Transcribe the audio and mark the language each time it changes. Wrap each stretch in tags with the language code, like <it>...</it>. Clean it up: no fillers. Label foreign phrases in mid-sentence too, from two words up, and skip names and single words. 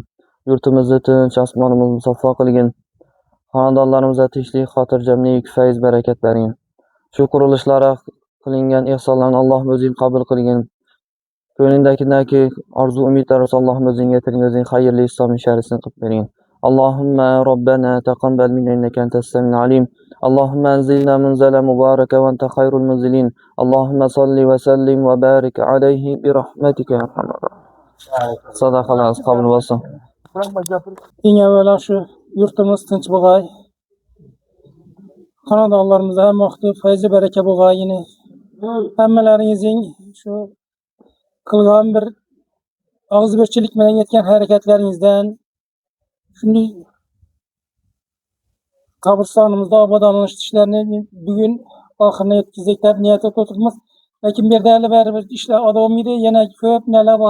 <uz>Yurtimizni tinch, osmonimizni musaffo qilgin. Xonadonlarimizga tinchlik, xotirjamlik, fayz, barakat bergin. Shu qurilishlara qilingan ehsonlarni Allohim o'zing qabul qilgin. Ko'nglingdagi orzu umidlar Allohim o'zing yetiring, o'zing xayrli islomiy sharisini qilib bergin.</uz> <ar>اللهم ربنا تقبل منا إنك أنت السميع العليم. اللهم أنزلنا منزلا مباركا وأنت خير المنزلين. اللهم صل وسلم وبارك عليه برحمتك يا أرحم الراحمين.</ar> <uz>Sadaqalarimiz qabul bo'lsin. Eng avvalo shu yurtimiz tinch bo'lg'ay. Xonadonlarimizda ham vaqti fayzi baraka bo'lg'ay. Hammalaringizning shu qilgan bir og'izbirchilik bilan yetgan harakatlaringizdan shunday qabristonimizda obodonlanish ishlarini bugun oxirine yetkazdik deb niyat etib lekin bu yerda hali baribir ishlar odamiydi, yana ko'p nalar bor.</uz>